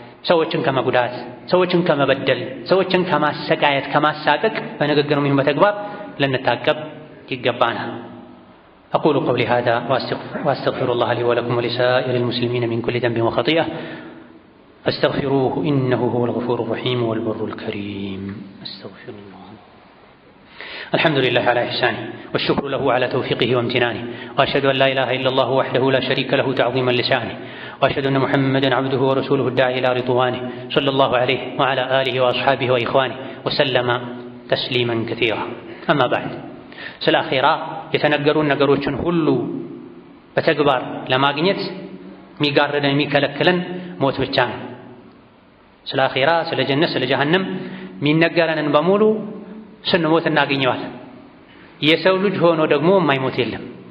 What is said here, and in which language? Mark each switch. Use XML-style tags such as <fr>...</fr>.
<am>ሰዎችን ከመጉዳት፣ ሰዎችን ከመበደል፣ ሰዎችን ከማሰቃየት፣ ከማሳቀቅ በንግግር ወይም በተግባር ልንታቀብ ይገባናል።</am> <ar>أقول قولي هذا وأستغفر الله لي ولكم ولسائر المسلمين من كل ذنب وخطيئة فاستغفروه إنه هو الغفور الرحيم والبر الكريم. أستغفر الله. الحمد لله على إحسانه والشكر له على توفيقه وامتنانه وأشهد أن لا إله إلا الله وحده لا شريك له تعظيما لشانه وأشهد أن محمدا عبده ورسوله الداعي إلى رضوانه صلى الله عليه وعلى آله وأصحابه وإخوانه وسلم تسليما كثيرا. أما بعد،</ar> <am>ስለ አኺራ የተነገሩን ነገሮችን ሁሉ በተግባር ለማግኘት የሚጋርደን የሚከለክለን ሞት ብቻ ነው። ስለ አኺራ፣ ስለ ጀነት፣ ስለ ጀሃነም የሚነገረንን በሙሉ ስንሞት እናገኘዋለን። የሰው ልጅ ሆኖ ደግሞ የማይሞት የለም።</am>